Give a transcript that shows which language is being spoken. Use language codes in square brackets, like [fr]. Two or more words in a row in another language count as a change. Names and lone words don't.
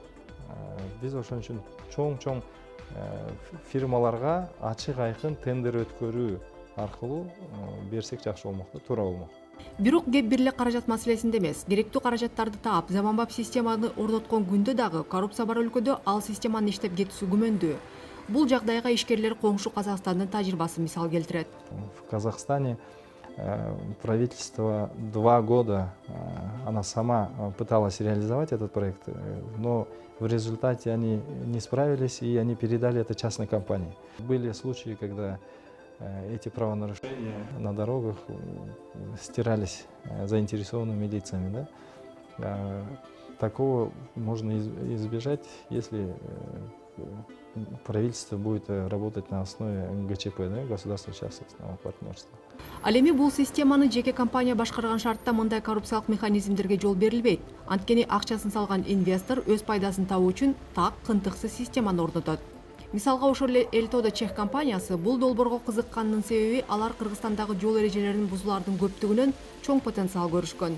[ky] Биз ошон үчүн чоң фирмаларга ачык айкын тендер өткөрүү аркылуу берсек жакшы болмок да, туура болмок. Бирок кеп бир эле каражат маселесинде эмес. Керектүү каражаттарды таап, заманбап системаны орноткон күндө дагы коррупция бар өлкөдө ал системанын иштеп кетүүсү күмөндүү. Бул жагдайга ишкерлер коңшу Казакстандын тажрыйбасын мисал келтирет. [ru] В Казахстане правительство 2 года она сама пыталась реализовать этот проект, но в результате они не справились и они передали это частной компании. Были случаи, когда эти правонарушения на дорогах стирались заинтересованными лицами. Да? Такого можно избежать, если правительство будет работать на основе ГЧП, да? Государственно-частного партнерства. [ky] Ал эми бул системаны жеке компания башкарган шартта мындай коррупциялык механизмдерге жол берилбейт. Анткени акчасын салган инвестор өз пайдасын табуу үчүн так кынтыксыз системаны орнотот. Мисалга ошол эле Элтоодо Чех компаниясы бул долбоорго кызыкканынын себеби алар Кыргызстандагы жол эрежелерин бузулардын көптүгүнөн чоң потенциал көрүшкөн.